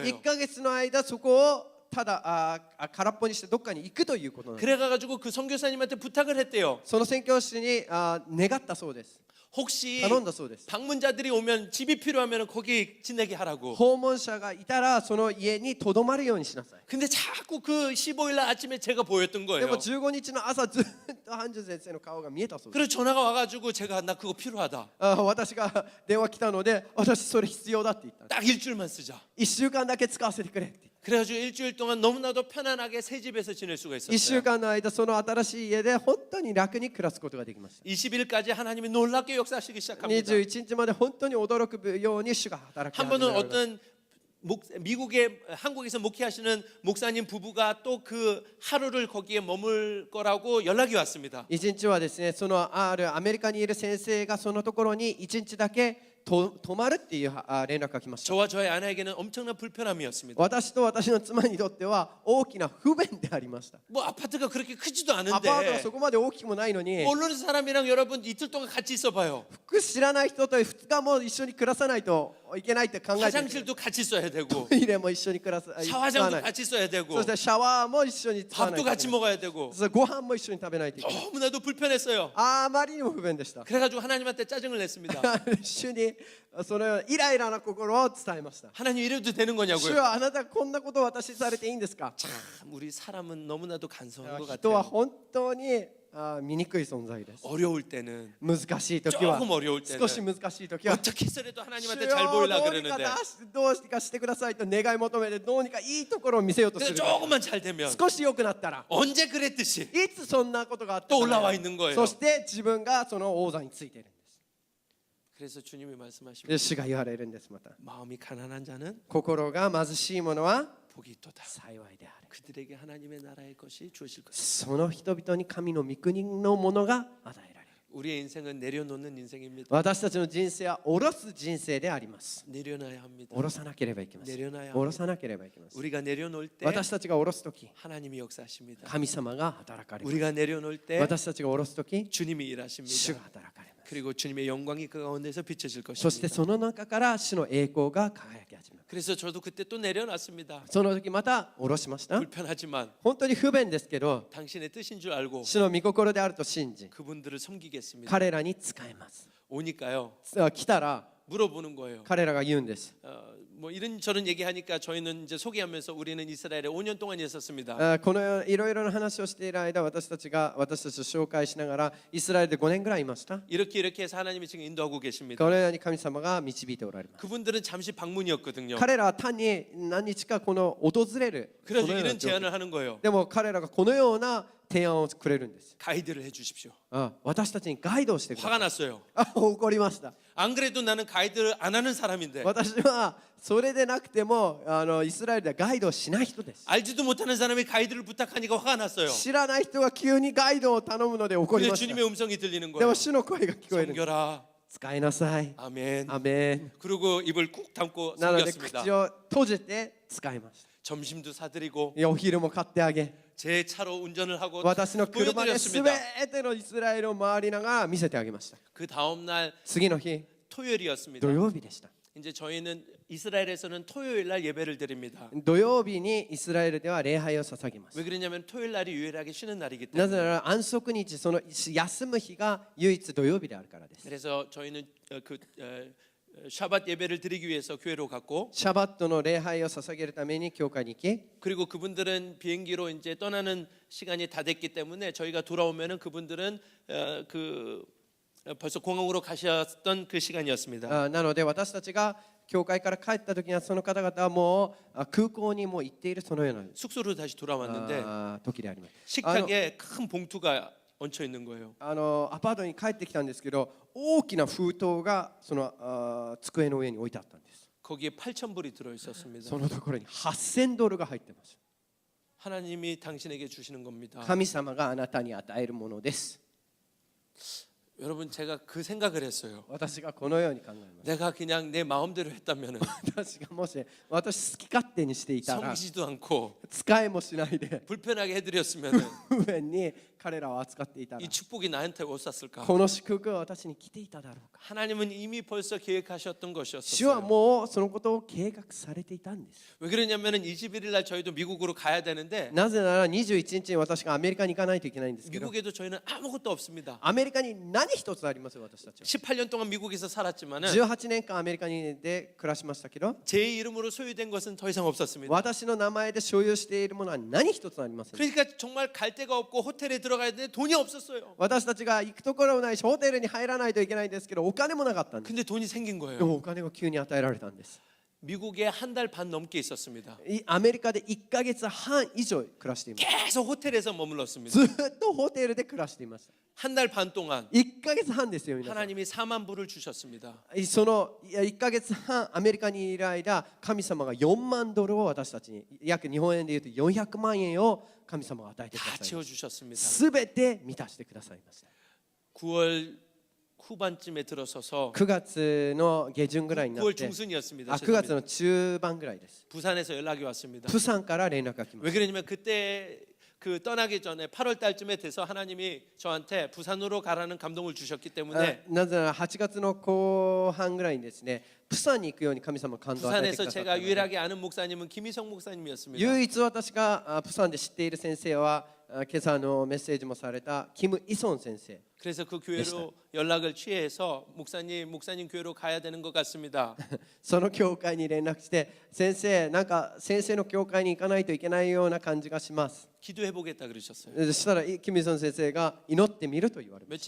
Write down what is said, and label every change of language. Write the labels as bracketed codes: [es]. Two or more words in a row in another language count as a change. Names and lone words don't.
[ja] 1 ヶ月の間そこをただ空っぽにしてどっかに行くということなんです。 [ko] 그래가지고 그 선교사님한테 부탁을 했대요. [ja] その宣教師に願ったそうです。 [ko] 혹시 [ja] 頼んだそうです。 [ko] 방문자들이 오면 집이 필요하면 거기 지내게 하라고. [ja] 訪問者がいたらその家にとどまるようにしなさい。 [ko] 근데 자꾸 그 15일 날 아침에 제가 보였던 [ja] で [ko] 거예요. [ja] も15日の朝ずっとハンジュ先生の顔が見えたそうです。 [ko] 그래서 전화가 와가지고 제가 나 그거 필요하다. [ja] 私が電話来たので私それ必要だって言ったんです。 [ko] 딱 일주일만 쓰자. [ja] 1 週間だけ使わせてくれって。 [ko] 그래가지고 일주일 동안 너무나도 편안하게 새 집에서 지낼 수가 [ja] 1 週 [ko] 있었어요. [ja] 間の間その新しい家で本当に楽に暮らすことができました。 [ko] 20일까지 하나님이 놀랍게 역사하시기 시작합니다. [ja] 21 日まで本当に驚くように主が働き [ko] 한 [ja] 始め [ko] 번은 [ja] られました。 [ko] 어떤 미국의 한국에서 목회하시는 목사님 부부가 또 그 하루를 거기에 머물 거라고 연락이 왔습니다. [ja] 1 日はですね、そのあるアメリカにいる先生がそのところに1日だけ泊まるっていう連絡が来ました。 [ko] 저와 저의 아내에게는 엄청난 불편함이었습니다. [ja] 私と私の妻にとっては大きな不便でありました。 [ko] 뭐 아파트가 그렇게 크지도 [ja] アパートが [ko] 않은데 [ja] そこまで大きくもないのに [ko] 모르는 사람이랑 여러분 이틀 동안 같이 있어봐요. [ja] 知らない人と2日も一緒に暮らさないといけないって考えて、 [ko] 화장실도 같이 써야 되고 [ja] トイレも一緒に暮らす、使わ [ko] 샤워장도 [ja] ない。 [ko] 같이 써야 되고 [ja] そしてシャワーも一緒に使わない [ko] 밥도 [ja] とい [ko] 같이 [ja] けない。 [ko] 먹어야 되고 [ja] そしてご飯も一緒に食べないといけない。 [ko] 너무나도 불편했어요. [ja] あまりにも不便でした。 [ko] 그래가지고 하나님한테 짜증을 냈습니다. [ja] 主にそのイライラな心を伝えました。 [ko] 하나님 이래도 되는 [ja] 主 [ko] 거냐고요. [ja] はあなたこんなことを私にされていいんですか？ [ko] 참 우리 사람은 너무나도 간소한 것 [ja] 人は [ko] 같아요. [ja] 本当に醜い存在です。 [ko] 어려울 때는 [ja] 難しい時は [ko] 조금 어려울 때는 [ja] 少し難しい時は [ko] 어떻게 해서라도 하나님한테 [ja] 主よ [ko] 잘 보이려고 [ja] どうにか [ko] 그러는데 [ja] どうにかしてくださいと願い求めてどうにかいいところを見せようとす [ko] 근데 [ja] る。 [ko] 조금만 잘 되면 [ja] 少し良くなったら [ko] 언제 그랬듯이 [ja] いつそんなことがあった [ko] 또 [ja] か [ko] 올라와 [ja] な [ko] 있는 거예요. [ja] そして自分がその王座についているんです。 [ko] 그래서 주님이 말씀하십니다. [ja] で主が言われるんです。また [ko] 마음이 가난한 자는 [ja] 心が貧しい者は [ko] 복이 있도다. [ja] 幸いである。 [ko] 그들에게 하나님의 나라의 것이 주어질 것이다. [ja] その人々に神の御国のものが与えられる。 [ko] 우리의 인생은 내려놓는 인생입니다. [ja] 私たちの人生は下ろす人生であります。 [ko] 내려놔야 합니다. [ja] 下ろさなければいけません。 [ko] 내려놔야 [ja] 下ろさなければいけません。 [ko] 우리가 내려놓을 때 [ja] 私たちが下ろすとき、 [ko] 하나님이 역사하십니다. [ja] 神様が働かれます。 [ko] 우리가 내려놓을 때 [ja] 私たちが下ろすとき、 [ko] 주님이 [ja] 主が [ko] 일하십니다. [ja] 働かれます。 [ko] 그리고 주님의 영광이 그 가운데서 비춰질 [ja] そして [ko] 것입니다. [ja] その中から主の栄光が輝き始めます。 [ko] 그래서 저도 그때 또 내려놨습니다. [ja] その時また下ろしました。 [ko] 불편하지만 [ja] 本当に不便ですけど、 [ko] 당신의 뜻인 줄 알고 [ja] 主の御心であると信じ、 [ko] 그분들을 섬기겠습니다. [ja] 彼らに仕えます。 [ko] 오니까요. [ja] 来たら [ko] 물어보는 거예요. [ja] 彼らが言うんです。 [ko] 뭐 이런 저런 얘기하니까 저희는 이제 소개하면서 우리는 이스라엘에 5년 동안 있었습니다. [ja] このいろいろな話をしている間、私たちを紹介しながらイスラエルで5年ぐらいいました。 [ko] 이렇게 해서 하나님이 지금 인도하고 계십니다. [ja] このように神様が導いておられます。 [ko] 그분들은 잠시 방문이었거든요. [ja] 彼らは単に何日かこの訪れる。 [ko] 그래서 [ja] そのような [ko] 이런 [ja] 状況 [ko] 제안을 하는 거예요. [ja] でも彼らがこのような提案をくれるんです。 [ko] 가이드를 해주십시오. [ja] 私たちにガイドをしてくださ [ko] 화가 [ja] い。 [ko] 났어요. [ja] 怒りました。 [ko] 안 그래도 나는 가이드를 안 하는 사람인데 [ja] 私はそれでなくてもイスラエルではガイドをしない人です。 [ko] 알지도 못하는 사람이 가이드를 부탁하니까 화가 났어요. [ja] 知らない人が急にガイドを頼むので怒り [ko] 근데 [ja] ました。 [ko] 주님의 음성이 들리는 [ja] で [ko] 거예요. [ja] も主の声が聞こえるんです。 [ko] 섬겨라. [ja] 使いなさい。 [ko] 아멘. [ja] アメン。 [ko] 그리고 입을 꾹 담고 [ja] なので [ko] 섬겼습니다. [ja] 口を閉じて使いました。 [ko] 점심도 사드리고 [ja] お昼も買ってあげ、 [ko] 제 차로 운전을 하고 [ja] 私の車で全 [ko] 보여드렸습니다. [ja] てのイスラエルを回りながら見せてあげました。 [ko] 그 다음 날 [ja] 次の日、 [ko] 토요일이었습니다. [ja] 土曜日でした。 [ko] 이제 저희는 이스라엘에서는 토요일 날 예배를 드립니다. [ja] 土曜日にイスラエルでは礼拝を捧げます [ko] 왜 。 그러냐면 토요일 날이 유일하게 쉬는 날이기 [ja] なぜ [ko] 때문에. [ja] なら安息日、その休む日が唯一土曜日であるからです。 [ko] 그래서 저희는 샤밧 예배를 드리기 위해서 교회로 갔고 [ja] シャバットの礼拝を捧げるために教会に行き、 [ko] 그리고 그분들은 비행기로 이제 떠나는 시간이 다 됐기 때문에 저희가 돌아오면은 그분들은 벌써 공항으로 가셨던 그 시간이었습니다. [ja] なので私たちが教会から帰った時にはその方々はもう空港にもう行っているそのような [ko] 숙소로 다시 돌아왔는데 [ja] 時であります。 [ko] 식탁에 큰 봉투가 얹혀 있는 거예요. [ja] アパートに帰ってきたんですけど、大きな封筒がその机の上に置いてあったんです。 [ko] 거기에 8,000불이 들어 있었습니다. [ja] そのところに$8,000が入ってます。 [ko] 하나님이 당신에게 주시는 겁니다. [ja] 神様があなたに与えるものです。 [ko] 여러분 제가 그 생각을 했어요. [ja] 私がこのように考えます。 [ko] 내가 그냥 내 마음대로 했다면은 [ja] 私がもし私好き勝手にしていたら [ko] 섬기지도 않고 [ja] 使いもしないで [ko] 불편하게 해드렸으면은 [ja] 不便に彼らを扱っていたら [ko] 이 축복이 나한테 왔었을까? [ja] この祝福は私に来ていただろうか。 [ko] 하나님은 이미 벌써 계획하셨던 [ja] 主は [ko] 것이었어요. [ja] もうそのことを計画されていたんです。 [ko] 왜 그러냐면은 21일 날 저희도 미국으로 가야 되는데 [ja] なぜなら21日に私がアメリカに行かないといけないんですけど、 [ko] 미국에도 저희는 아무것도 없습니다. [ja] アメリカに何一つありますよ私たちは。 [ko] 18년 동안 미국에서 살았지만은 [ja] 18 年間アメリカにで暮らしましたけど、 [ko] 제 이름으로 소유된 것은 더 이상 없었습니다. [ja] 私の名前で所有しているものは何一つありません。 [ko] 그러니까 정말 갈 데가 없고 호텔에 들어가야 되는데 돈이 없었어요. [ja] 私たちが行くところもないし、ホテルに入らないといけないんですけど、お金もなかったんです。 [ko] 근데 돈이 생긴 [ja] で [ko] 거예요. [ja] もお金が急に与えられたんです。 [ko] 미국에 한 달 반 넘게 있었습니다. [ja] アメリカで1ヶ月半以上暮らしています。 [ko] 계속 호텔에서 머물렀습니다. [ja] ずっとホテルで暮らしていました。 [ko] 한 달 반 동안 [ja] 1 ヶ月半ですよ、皆さん。 [ko] 하나님이 4만 불을 주셨습니다. [ja] その1ヶ月半アメリカにいる間、神様が4万ドルを私たちに、約日本円で言うと400万円を神様が与えてくだ [ko] 다 [ja] さいました。 [ko] 채워주셨습니다. [ja] すべて満たしてくださいました。 [ko] 9월 후반쯤에 들어서서 [ja] 9 月の下旬ぐらいになっ [ko] 9월 [ja] て、 [ko] 중순이었습니다. [ja] 9月 [ko] 죄송합니다. [ja] の中盤ぐらいです。 [ko] 부산에서 연락이 왔습니다. [ja] プサンから連絡が来ま [ko] 왜 [ja] し [ko] 그러냐면 그때 그 떠나기 전에 8월 달쯤에 돼서 하나님이 저한테 부산으로 가라는 감동을 주셨기 [ja] た。 [ko] 때문에 [ja] なぜなら8月の後半ぐらいにですね、プサンに行くように神様が感動を与えてく [ko] 부산에서 [ja] ださった [ko] 제가 [ja] ので、 [ko] 유일하게 아는 목사님은 김희성 목사님이었습니다. [ja] 唯一私がプサンで知っている先生は、今朝のメッセージもされたキム・イソン先生。 [ko] 그래서 그 교회로 연락을 취해서 목사님 교회로 가야 되는 것 같습니다. [ja] その教会に連絡して、先生、なんか先生の教会に行かないといけないような感じがします。 [ko] 기도해 보겠다 그러셨어요. [ja] そしたらキム・イルソン先生が祈ってみると言われまし